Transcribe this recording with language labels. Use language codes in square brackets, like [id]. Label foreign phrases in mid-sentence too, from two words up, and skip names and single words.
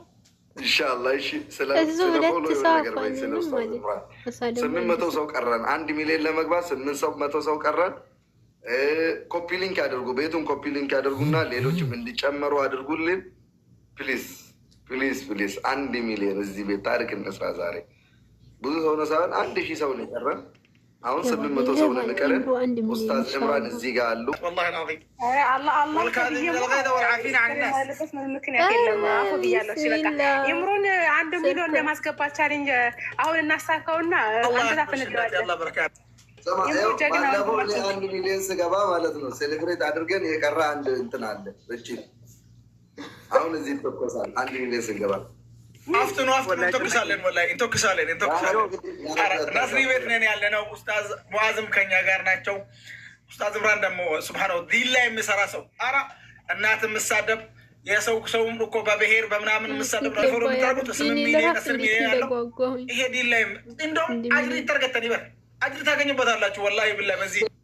[am] ኢንሻአላህ። እሺ ስለዚህ 800 ሰው ቀረን። 1 ሚሊዮን ለመግባት 800 ሰው ቀረን። [en] copy link [am] ያደርጉ፣ ቤቱን [en] copy link [am] ያደርጉና ሌሎችም እንዲጨመሩ አድርጉልን [en] please please please [am] 1 ሚሊዮን እዚህ ቤት ታሪክ እንስራ ዛሬ። ብዙ ሰው ነው ሳይሆን 1000 ሰው ነው የቀረን። አሁን 800 ሰው ነው የቀረን። ኡስታዝ ዕምራን እዚህ ጋር አሉ። [ar] والله العظيم والكاظمين الغيظ والعافين عن الناس [am] ምክንያት የለም። አፉ ብያለሁ። ሲበቃ ይምሩን 1 ሚሊዮን ለማስገባት ቻሌንጅ አሁን እናሳካውና አንተ ታፈነዳለህ። [ar] الله بركاته [am] ባለፈው 1 ሚሊዮን ስገባ ማለት ነው ሴሌብሬት አድርገን የቀረ አንድ እንትን አለ እቺ አሁን እዚህ ተቆሳል 1 ሚሊዮን ስገባ አፍጥኑ እንተኩሳለን። ወላሂ እንተኩሳለን። ናስሪ ቤት ነን ያለ ነው። ኡስታዝ ሙአዝም ከኛ ጋር ናቸው። ኡስታዝ ዕምራን ደግሞ ሱብሃነሁ ዲን ላይ የሚሰራ ሰው አራ እናት የምሳደብ የሰውም እኮ በብሔር በምናምን የምሳደብ ነው። ፎሎ የምታደርጉት 8 ሚሊዮን 10 ሚሊዮን ያለው ይሄ ዲን ላይ እንደውም አጅር ይተርገተን ይበል አጅር ታገኙበታላችሁ። ወላሂ ብላ በዚህ